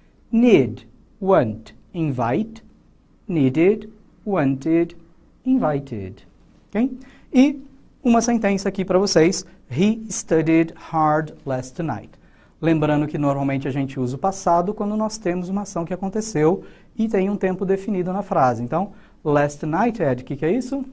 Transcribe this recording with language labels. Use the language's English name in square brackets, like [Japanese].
[English] Need, want, invite, needed, wanted, invited. Okay? [Portuguese] E uma sentença aqui para vocês. [English] He studied hard last night. [Portuguese] Lembrando que normalmente a gente usa o passado quando nós temos uma ação que aconteceu e tem um tempo definido na frase. Então, last night, Ed, o que é isso?